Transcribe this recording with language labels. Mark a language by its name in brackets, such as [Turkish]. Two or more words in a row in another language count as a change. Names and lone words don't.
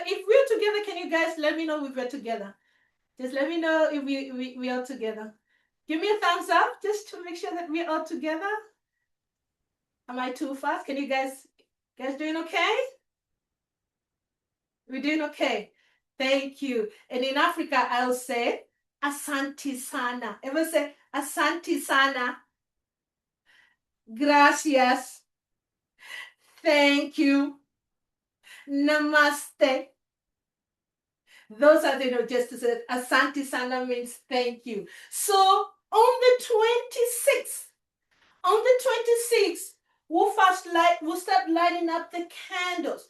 [English] If we're together, can you guys let me know if we're together? Just let me know if we are together. Give me a thumbs up just to make sure that we're all together. Am I too fast? Can you guys doing okay? We're doing okay. Thank you. And in Africa, I'll say [Swahili] Asante sana. [English] Ever say [Swahili] Asante sana? [English] Gracias. Thank you. Namaste. Those are, just to say [Swahili] Asante sana [English] means thank you. So on the 26th, we'll start lighting up the candles.